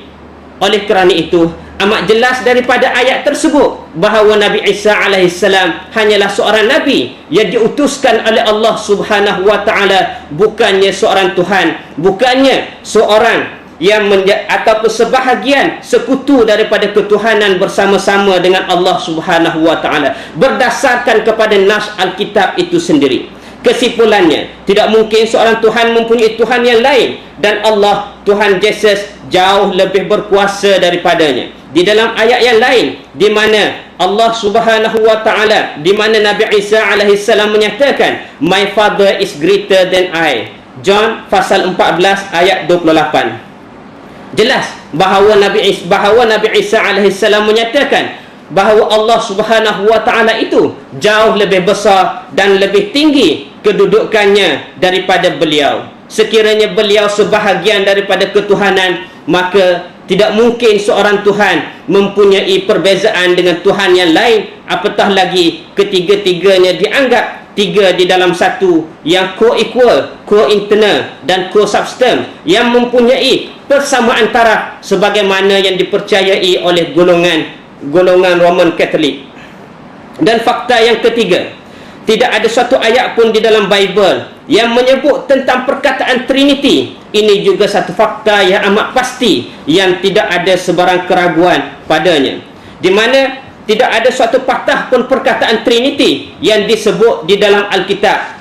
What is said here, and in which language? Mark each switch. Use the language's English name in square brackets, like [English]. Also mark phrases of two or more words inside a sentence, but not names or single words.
[Malay] Oleh kerana itu, amat jelas daripada ayat tersebut bahawa Nabi Isa alaihissalam hanyalah seorang Nabi yang diutuskan oleh [Arabic] الله سبحانه وتعالى, [Malay] bukannya seorang Tuhan, bukannya seorang yang ataupun sebahagian sekutu daripada ketuhanan bersama-sama dengan [Arabic] الله سبحانه وتعالى, [Malay] berdasarkan kepada nas Alkitab itu sendiri. Kesimpulannya, tidak mungkin seorang Tuhan mempunyai Tuhan yang lain, dan Allah, Tuhan Yesus, jauh lebih berkuasa daripadanya. Di dalam ayat yang lain, di mana [Arabic] الله سبحانه وتعالى, [Malay] di mana Nabi Isa alaihissalam menyatakan, [English] my father is greater than I. [Malay] John pasal 14 ayat 28. Jelas bahawa Nabi Isa alaihissalam menyatakan bahawa [Arabic] الله سبحانه وتعالى [Malay] itu jauh lebih besar dan lebih tinggi kedudukannya daripada beliau. Sekiranya beliau sebahagian daripada ketuhanan, maka tidak mungkin seorang Tuhan mempunyai perbezaan dengan Tuhan yang lain, apatah lagi ketiga-tiganya dianggap tiga di dalam satu, yang [English] co-equal, co-internal [Malay] dan co-substance, yang mempunyai persamaan taraf sebagaimana yang dipercayai oleh golongan Roman Katolik. Dan fakta yang ketiga, tidak ada suatu ayat pun di dalam Bible yang menyebut tentang perkataan Trinity. Ini juga satu fakta yang amat pasti, yang tidak ada sebarang keraguan padanya, di mana tidak ada suatu patah pun perkataan Trinity yang disebut di dalam Alkitab.